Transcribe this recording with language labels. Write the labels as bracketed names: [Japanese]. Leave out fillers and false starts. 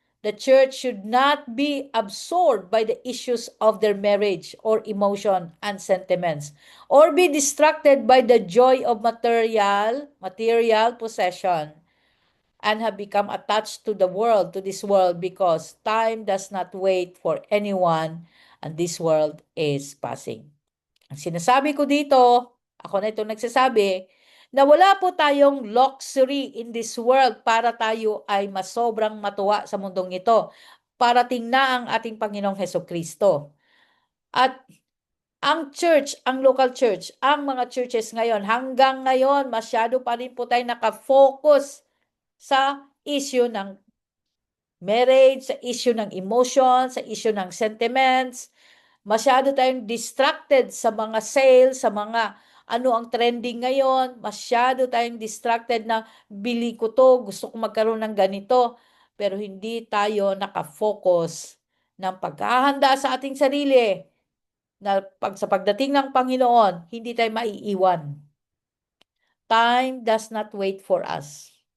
[English] The church should not be absorbed by the issues of their marriage or emotion and sentiments, or be distracted by the joy of material possession, and have become attached to this world, because time does not wait for anyone, and this world is passing. [Filipino] Ang sinasabi ko dito, ako na itong nagsasabi, na wala po tayong [English] luxury in this world [Filipino] para tayo ay masobrang matuwa sa mundong ito. Parating na ang ating Panginoong Hesukristo. At ang church, ang local church, ang mga churches ngayon, hanggang ngayon, masyado pa rin po tayo nakafocus sa issue ng marriage, sa issue ng emotion, sa issue ng sentiments. Masyado tayong distracted sa mga sales, sa mga ano ang trending ngayon. Masyado tayong distracted na bili ko to, gusto ko magkaroon ng ganito. Pero hindi tayo nakafocus ng paghahanda sa ating sarili na sa pagdating ng Panginoon, hindi tayo maiiwan. [English] Time does not wait for us.